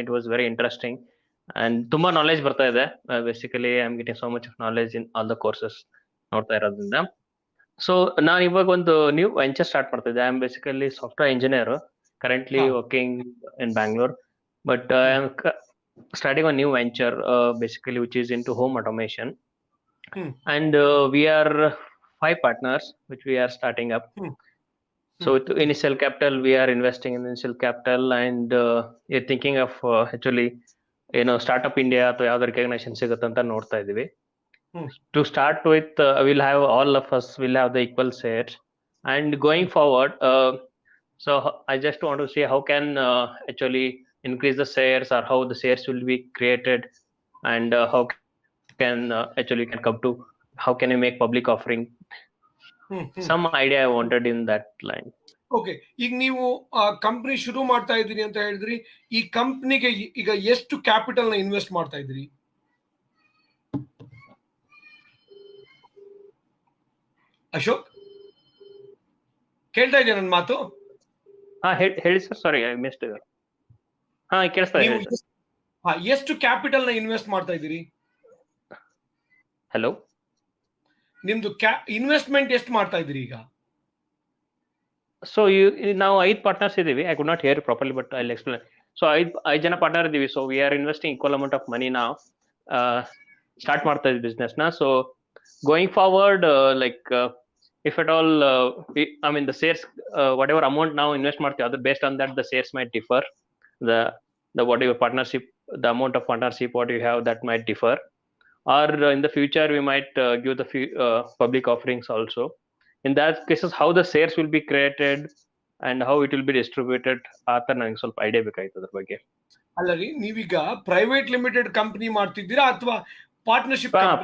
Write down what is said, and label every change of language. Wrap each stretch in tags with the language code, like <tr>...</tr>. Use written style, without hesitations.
<en>it was very interesting and</en> <kn>ತುಂಬಾ knowledge ಬರ್ತಾ ಇದೆ.</kn> <en>basically I am getting so much of knowledge in all the courses</en> <kn>ನೋಡ್ತಾ ಇರೋದ್ರಿಂದ. So ನಾನು ಇವಾಗ ಒಂದು ನ್ಯೂ ವೆಂಚರ್ ಸ್ಟಾರ್ಟ್ ಮಾಡ್ತಾ ಇದ್ದೆ.</kn> <en>I am basically software engineer, currently working in Bangalore, but I am starting a new venture basically which is into home automation. And we are 5 partners which we are starting up. So with initial capital we are investing in initial capital, and we're thinking of actually startup India</en> <kn>ಅಥವಾ ಯಾವ್ದು</kn> <en>recognition</en> <kn>ಸಿಗುತ್ತೆ ಅಂತ ನೋಡ್ತಾ ಇದೀವಿ.</kn> <en>To start with, we'll have all of us will have the equal shares, and going forward, so I just want to see how can actually increase the shares, or how the shares will be created, and how can actually can come to how can you make public offering. Some idea I wanted in that line.</en> <kn>Okay, ಈಗ ನೀವು company ಶುರು ಮಾಡ್ತಾ ಇದ್ದೀರಿ ಅಂತ ಹೇಳಿದ್ರಿ. ಈ ಕಂಪ್ನಿಗೆ ಈಗ ಎಷ್ಟು ಕ್ಯಾಪಿಟಲ್ ನ ಇನ್ವೆಸ್ಟ್ ಮಾಡ್ತಾ ಇದ್ದೀರಿ? ಅಶೋಕ್, ಕೇಳ್ತಾ ಇದೆಯಾ ನನ್ನ ಮಾತು? ಹೇಳಿ ಸರ್, ಸಾರಿ ಐ ಮಿಸ್ಡ್. ಕೇಳಿಸ್ತಾ ಇದೆ. ಎಷ್ಟು ಕ್ಯಾಪಿಟಲ್ ನ ಇನ್ವೆಸ್ಟ್ ಮಾಡ್ತಾ ಇದ್ದೀರಿ? ಹಲೋ, ನಿಮ್ದು ಇನ್ವೆಸ್ಟ್ಮೆಂಟ್ ಎಷ್ಟು ಮಾಡ್ತಾ ಇದ್ದೀರಿ ಈಗ? ಸೊ ನಾವು 5 ಪಾರ್ಟ್ನರ್ಸ್ ಇದೀವಿ.</kn> <en>I could not hear properly, but I will explain.</en> <kn>So 5 ಜನ ಪಾರ್ಟ್ನರ್ ಇದೀವಿ.</kn> <en>so we are investing equal amount of money</en> <kn>ನಾವು ಸ್ಟಾರ್ಟ್ ಮಾಡ್ತಾ ಇದ್ದೀವಿ ಬಿಸ್ನೆಸ್ ನ.</kn> <en>So going forward, like if at all I mean the shares, whatever amount now invest ಮಾಡ್ತೀವಿ, ಅದು based on that the shares might differ. The whatever partnership, the amount of partnership what you have, that might differ, or in the future we might give the public offerings also. In that cases how the shares will be created and how it will be distributed,</en> <kn>ಆತರ ನನಗೆ ಸ್ವಲ್ಪ idea ಬೇಕಾಯ್ತು ಅದ್ರ ಬಗ್ಗೆ. ಅಲ್ಲ ರೀ, ನೀವೀಗ private limited company ಮಾಡ್ತಿದ್ದೀರಾ ಅಥವಾ ಪಾರ್ಟ್ನರ್ಶಿಪ್?</kn>